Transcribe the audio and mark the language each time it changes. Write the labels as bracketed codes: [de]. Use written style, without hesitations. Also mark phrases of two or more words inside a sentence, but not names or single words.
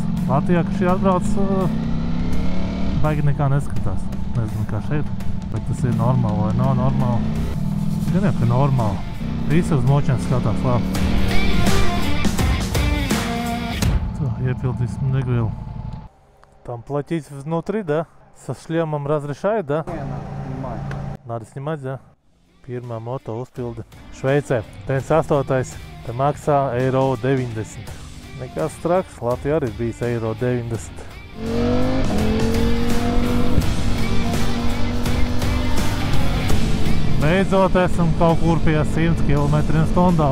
[lv] Latvijā, ka šī atbrauc, baigi nekā neskatās. Nezinu, kā šeit, bet tas ir normāli vai nav normāli. Gan jau, ka normāli. Visi uz močiem skatās labi. Tā, iepildīsim degvielu. [ru] Там платить внутри, да? Со шлемом разрешают, да? Не, надо снимать. Надо снимать, да? [lv] Pirmā moto uzpilde. Šveicē 98. Te maksā €90. Nekas traks, Latvijā arī bijis €90. Beidzot esam kaut kur pie 100 km/h.